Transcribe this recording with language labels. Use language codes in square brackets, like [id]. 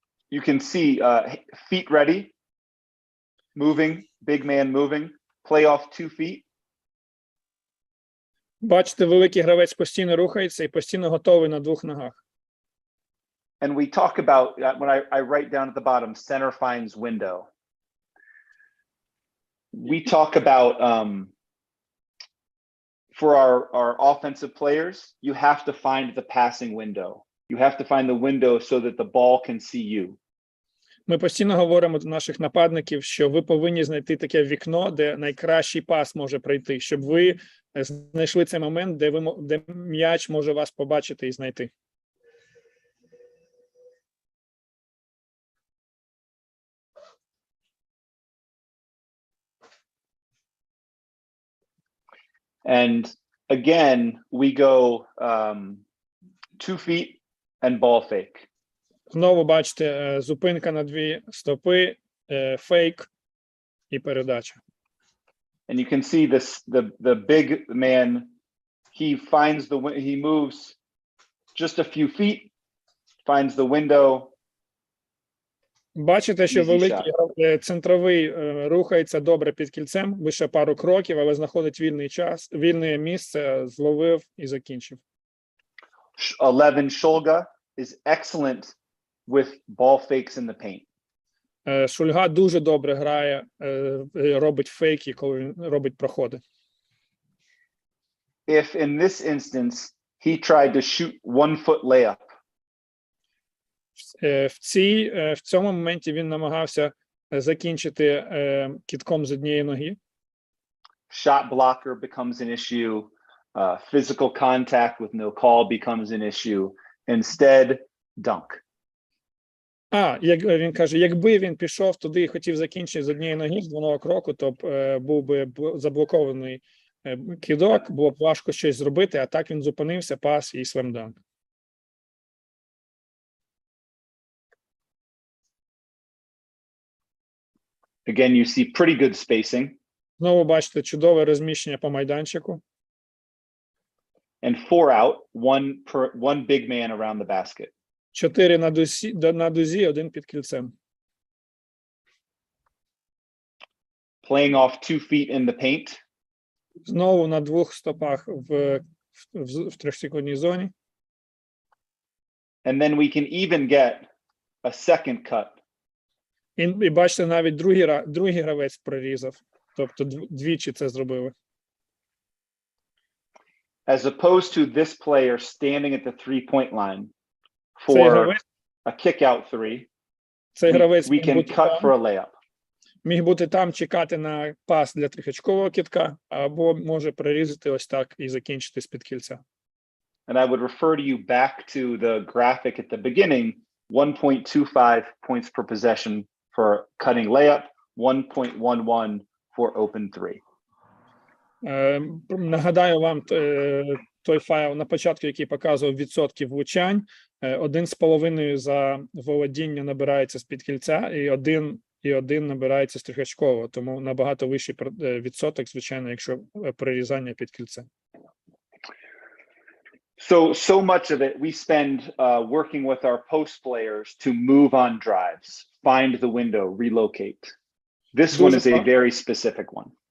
[en] You can see feet ready, moving, big man moving, play off 2 feet. [uk] Бачите, великий гравець постійно рухається і постійно готовий на 2 ногах. [en] And we talk about, when I write down at the bottom, center finds window. We talk about, for our offensive players, you have to find the passing window. You have to find the window so that the ball can see you. [uk] Ми постійно говоримо до наших нападників, що ви повинні знайти таке вікно, де найкращий пас може пройти, щоб ви знайшли цей момент, де м'яч може вас побачити і знайти. [en] And again, we go 2 feet and ball fake. [uk] Знову бачите, зупинка на 2 стопи, фейк і передача. [en] And you can see this, the big man, he moves just a few feet, finds the window. [uk] Бачите, що великий центровий рухається добре під кільцем, лише пару кроків, але знаходить вільне місце, зловив і закінчив. [en] 11 Shulga is excellent with ball fakes in the paint. [uk] Шульга дуже добре грає, робить фейки, коли він робить проходи. [en] If in this instance he tried to shoot 1-foot layup. [uk] В цьому моменті він намагався закінчити кидком з однієї ноги. [en] Shot blocker becomes an issue. Physical contact with no call becomes an issue. Instead, dunk. [uk] Він каже, якби він пішов туди і хотів закінчити з однієї ноги, з двоного кроку, то був би заблокований кидок, було б важко щось зробити, а так він зупинився, пас і слемданк. [en] Again, you see pretty good spacing. [uk] Знову бачите чудове розміщення по майданчику. [en] And 4 out, one big man around the basket. [uk] 4 на дузі, 1 під кільцем. [en] Playing off 2 feet in the paint. [uk] Знову на 2 стопах в 3-секундній зоні. [en] And then we can even get a second cut. [uk] І бачите, навіть другий гравець прорізав. Тобто двічі це зробили. [en] As opposed to this player standing at the 3-point line for a kick out 3, we can cut for a layup. [uk] Міг бути там, чекати на пас для трьохочкового кидка, або може прорізати ось так і закінчити з-під кільця. [en] And I would refer you back to the graphic at the beginning, 1.25 points per possession for cutting layup, 1.11 for open 3. [uk] Нагадаю вам той файл на початку, який показував відсотків влучань. 1,5 за володіння набирається з-під кільця, і 1 набирається з трьохочкового, тому набагато вищий відсоток, звичайно, якщо прорізання під кільцем. [en] So much of it we spend working with our post players to move on drives, find the window, relocate. This one is a very specific one.